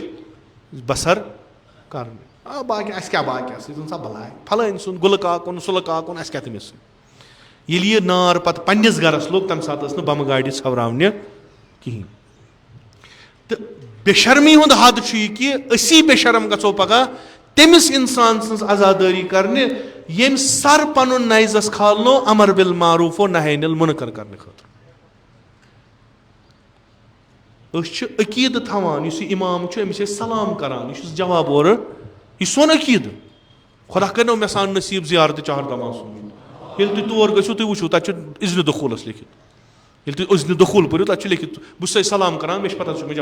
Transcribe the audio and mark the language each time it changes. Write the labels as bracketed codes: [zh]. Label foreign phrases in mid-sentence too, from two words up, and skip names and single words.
[ks] بسر کرنہِ باقٕے اَسہِ کیٛاہ باقٕیَس سۭتۍ زن سا بلاے پھلٲنۍ سُنٛد گُلہٕ کاکُن سُلہٕ کاکُن اَسہِ کیٛاہ تٔمِس سۭتۍ ییٚلہِ یہِ نار پتہٕ پننِس گرس لوٚگ تمہِ ساتہٕ ٲس نہٕ بمہٕ گاڑِ ژھٮ۪وراونہِ کِہینۍ تہٕ بے شرمی ہُنٛد حد چھُ یہِ کہِ أسی بے شرم گژھو پگاہ تٔمِس انسان سٕنٛز عزادٲری کرنہِ ییٚمۍ سر پنُن نیزس کھالنو [ar] امر بالمعروف و نہی عن المنکر [ks] کرنہٕ خٲطرٕ أسۍ چھِ عقیٖدٕ تھاوان یُس یہِ امام چھُ أمِس چھِ أسۍ سلام کران یہِ چھُس جواب اورٕ یہِ چھُ سون عقیٖدٕ خۄدا کٔرنو مےٚ سان نصیٖب زیارتہِ چہردم آسُن ییٚلہِ تُہۍ تور گٔژھِو تُہۍ وٕچھِو تتہِ چھُ اِذنِ دخوٗلس لیکھِتھ ییٚلہِ تُہۍ اِذنِ دخوٗل پٔرِو تتہِ چھُ لیکھِتھ بہٕ چھُس تۄہہِ سلام کران مےٚ چھِ پتہ ژٕ چھُکھ مےٚ